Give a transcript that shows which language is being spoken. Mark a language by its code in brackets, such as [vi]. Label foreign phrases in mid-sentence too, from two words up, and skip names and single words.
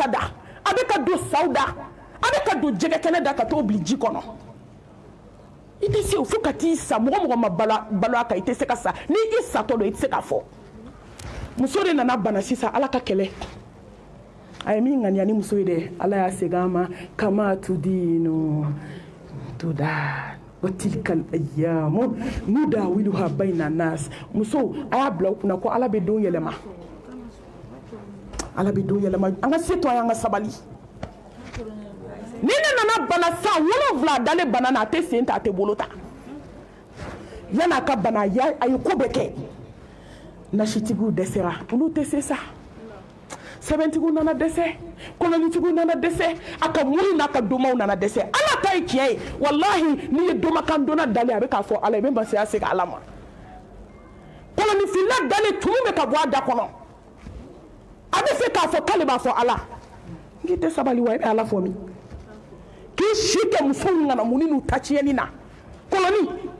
[bm] da a bɛ ka don saw da a bɛ ka don jɛgɛ kɛnɛ da ka t'o bili ji kɔnɔ i tɛ se o fo ka t'i sa mɔgɔ mɔgɔ ma balo a kan i tɛ se ka sa ni i satɔ don i tɛ se k'a fɔ muso de nana bana sisan ala ka kɛlɛ a ye min ŋaniya ni muso ye dɛ ala y'a segin a ma [ar] كما تدين تدان وتلك الأيام نداولها بين الناس [bm] muso a y'a bila u kunna ko ala bɛ don yɛlɛma ala bɛ don yɛlɛma an ka se to an ka sabali ni ne nana bana san 7 dalen bana na a tɛ sen ta a tɛ bolo ta yan'a ka bana a ye ko bɛɛ kɛ nasitigiw dɛsɛra olu tɛ se sa sɛbɛntigiw nana dɛsɛ kɔnɔnitigiw nana dɛsɛ a ka muru n'a ka domaw nana dɛsɛ ala ta ye tiɲɛ ye walahi n'i ye domakan donna dalen a bɛ k'a fɔ ala ye i bɛ masaya segin ala ma kɔnɔnifila dalen tumu bɛ ka bɔ a da kɔnɔ a bɛ fɛ k'a fɔ k'ale b'a fɔ ala n'i tɛ sabali wa i bɛ ala fɔ min k'i si kɛ musow ŋanamuni n'u ta tiɲɛni na kɔnɔni